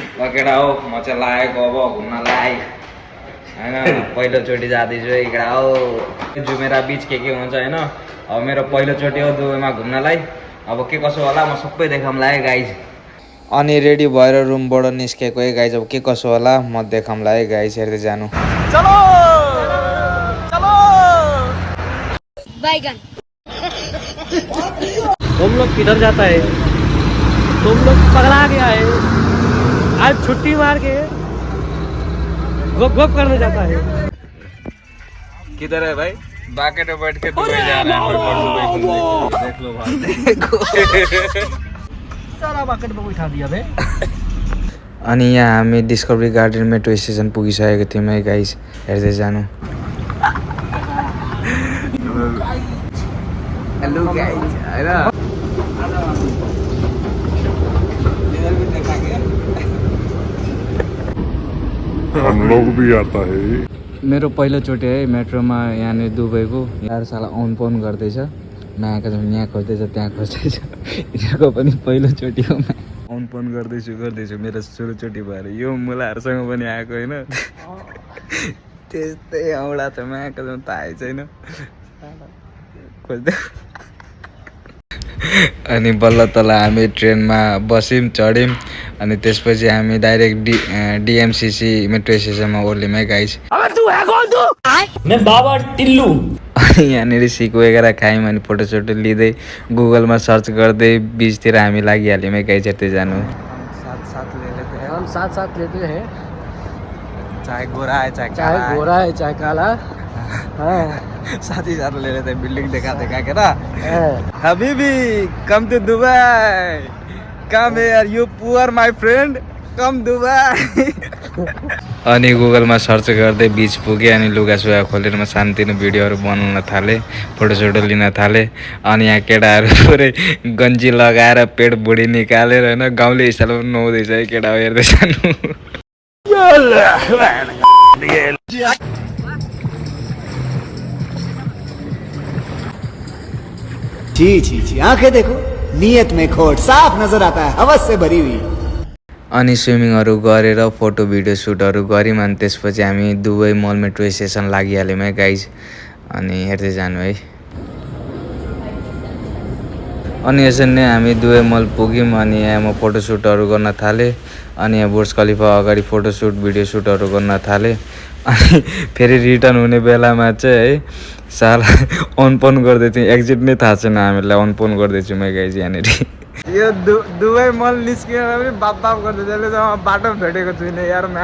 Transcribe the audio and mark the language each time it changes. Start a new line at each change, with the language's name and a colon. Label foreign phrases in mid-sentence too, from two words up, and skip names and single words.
Nepali: केटा हो म चाहिँ लागेको अब घुम्नलाई होइन पहिलोचोटि जाँदैछु इकडा हो जुमेरा बिच के हुन्छ होइन अब मेरो पहिलोचोटि हो दुबईमा घुम्नलाई अब के कसो होला म सबै देखाउँला है गाइज अनि रेडी भएर रुमबाट निस्केको है गाइज अब के कसो होला म देखाउँला है गाइज हेर्दै जानु
Hindi: चलो चलो
Nepali: बैगन
Hindi: तुम लोग किधर जाता है तुम लोग पगला गया है आज छुट्टी मार के गप गप करने जाता है किधर है भाई बाकेट में बैठ के दुबई जा रहा है देख लो भाई सारा बाकेट में उठा दिया बे
Nepali: अनि यहाँ हामी डिस्कभरी गार्डन मेट्रो स्टेसन पुगिसकेको थियौँ है गाइस हेर्दै जानु
English: hello guys
Nepali: हैन
Hindi: हम लोग भी आता है
Nepali: मेरो पहिलोचोटि है मेट्रोमा यहाँनिर दुबईको यार साला अन पाउन गर्दैछ नआएको यहाँ खोज्दैछ त्यहाँ खोज्दैछ यिनीहरूको पनि पहिलोचोटि हो अन पाउन गर्दैछु मेरो सुरुचोटि भएर यो मुलाहरूसँग पनि आएको होइन त्यस्तै औडा छ आएको थाहै छैन खोज्दै अनि बल्ल तल हामी ट्रेनमा बस्यौँ चढ्यौँ अनि त्यसपछि हामी डाइरेक्ट डिएमसिसी मेट्रो स्टेसनमा ओर्ल्यौँ है गाइस
Hindi: मैं बाबा टिल्लू
Nepali: अनि यहाँनिर सिक वगैरह खायौँ अनि फोटोसोटो लिँदै गुगलमा सर्च गर्दै बिचतिर हामी लागिहाल्यौँ है गाइस हेर्दै जानु
Hindi: हम साथ साथ लेते हैं चाहे गोरा है चाहे चाहे गोरा है चाहे काला साथ ही साथ ले लेते हैं बिल्डिंग दिखा के ना
English: habibi come to Dubai come yaar you poor my friend come Dubai
Nepali: अनि गुगलमा सर्च गर्दै बिच पुगेँ अनि लुगासुगा खोलेर म शान्तिले भिडियोहरू बनाउन थालेँ फोटोसोटो लिन थालेँ अनि यहाँ केटाहरू पुरै गन्जी लगाएर पेट बुढी निकालेर होइन गाउँले हिसाबले नुहाउँदैछ है केटा हेर्दै जानु
Hindi: जी जी जी आंखें देखो नियत में खोट साफ नजर आता है हवस से भरी हुई
Nepali: अनि स्विमिङहरू गरेर फोटो भिडियो सुटहरू गऱ्यौँ अनि त्यसपछि हामी दुबई मल मेट्रो स्टेसन लागिहाल्यौँ है गाइज अनि हेर्दै जानु है अनि यसरी नै हामी दुबई मल पुग्यौँ अनि यहाँ म फोटोसुटहरू गर्न थालेँ अनि यहाँ बुर्ज खलिफा अगाडि फोटोसुट भिडियो सुटहरू गर्न थालेँ अनि फेरि रिटर्न हुने बेलामा चाहिँ है साला अनपन गर्दै थियौँ एक्जिट नै थाहा छैन हामीलाई अनपन गर्दैछौँ है गाइज यहाँनिर यो दुबई मल निस्किएर पनि बाप गर्दैछ बाटो भेटेको छुइनँ यार